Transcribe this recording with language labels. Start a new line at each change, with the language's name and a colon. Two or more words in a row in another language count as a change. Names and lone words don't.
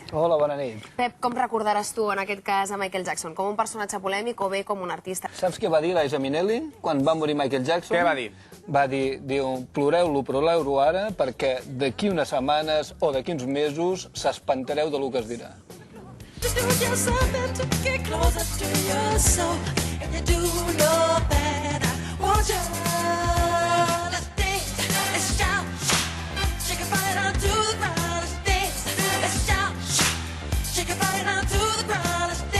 Catalan: Hola, bona nit. Pep, com recordaràs tu en aquest cas a Michael Jackson? Com un personatge polèmic o bé com un artista? Saps què va dir Liza Minnelli quan va morir Michael Jackson? Què va dir? Va dir, ploreu-lo ara perquè d'aquí unes setmanes o d'aquí uns mesos s'espantareu del que es dirà.
English: Just do yourself to get closer to your soul. And you do know that I want you. Let's dance, let's shout. Shake your body down to the ground. Let's dance, let's shout. Shake your body down to the ground.